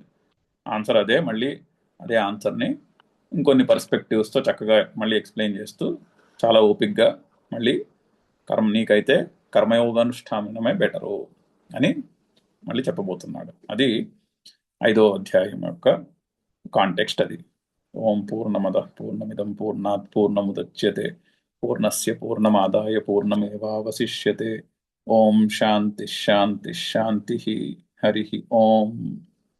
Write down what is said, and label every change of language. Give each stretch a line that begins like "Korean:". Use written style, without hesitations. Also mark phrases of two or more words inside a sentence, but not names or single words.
Telugu: ఆన్సర్ అదే, మళ్ళీ అదే ఆన్సర్ని ఇంకొన్ని పర్స్పెక్టివ్స్తో చక్కగా మళ్ళీ ఎక్స్ప్లెయిన్ చేస్తూ చాలా ఓపిక్గా మళ్ళీ నీకైతే కర్మయోగానుష్ఠానమే బెటరు అని మళ్ళీ చెప్పబోతున్నాడు. అది 5వ అధ్యాయం యొక్క కాంటెక్స్ట్ అది.
Sanskrit: ఓం పూర్ణమద పూర్ణమిదం పూర్ణాత్ పూర్ణముదచ్యతే పూర్ణస్య పూర్ణమాదాయ పూర్ణమేవావశిష్యతే. ఓం శాంతి శాంతి శాంతి. హరి ఓం.